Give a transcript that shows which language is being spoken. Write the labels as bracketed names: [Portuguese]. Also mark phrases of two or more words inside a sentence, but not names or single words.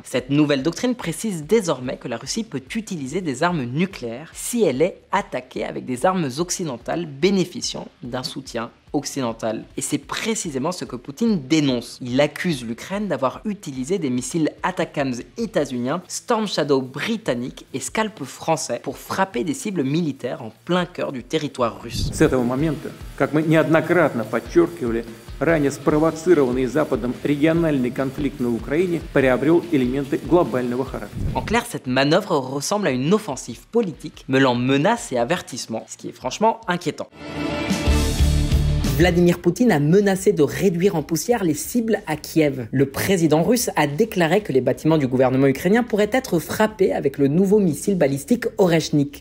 [French] Cette nouvelle doctrine précise désormais que la Russie peut utiliser des armes nucléaires si elle est attaquée avec des armes occidentales bénéficiant d'un soutien occidental. Et c'est précisément ce que Poutine dénonce. Il accuse l'Ukraine d'avoir utilisé des missiles ATACMS états-uniens, Storm Shadow britanniques et Scalp français pour frapper des cibles militaires en plein cœur du territoire russe. [Russian] С этого момента, как мы неоднократно подчеркивали, ранее спровоцированный Западом региональный конфликт на Украине приобрел элементы глобального характера. [French] En clair, cette manœuvre ressemble à une offensive politique mêlant menaces et avertissements, ce qui est franchement inquiétant. Vladimir Poutine a menacé de réduire en poussière les cibles à Kiev. Le président russe a déclaré que les bâtiments du gouvernement ukrainien pourraient être frappés avec le nouveau missile balistique Oreshnik.